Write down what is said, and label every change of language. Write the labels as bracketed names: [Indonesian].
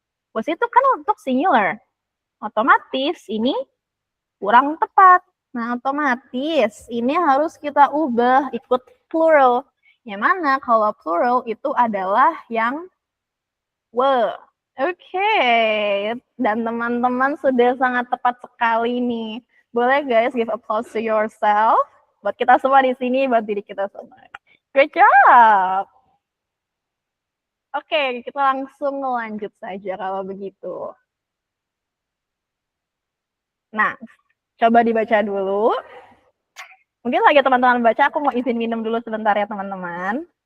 [Indonesian] Was itu kan untuk singular. Otomatis ini kurang tepat. Nah, otomatis ini harus kita ubah ikut plural. Yang mana kalau plural itu adalah yang were. Oke, dan teman-teman sudah sangat tepat sekali nih. Boleh guys [English] give applause to yourself. [Indonesian] Buat kita semua di sini, buat diri kita semua. [English] Great job. [Indonesian] Oke, kita langsung lanjut saja kalau begitu. Nah, coba dibaca dulu. Mungkin lagi teman-teman baca, aku mau izin minum dulu sebentar ya teman-teman.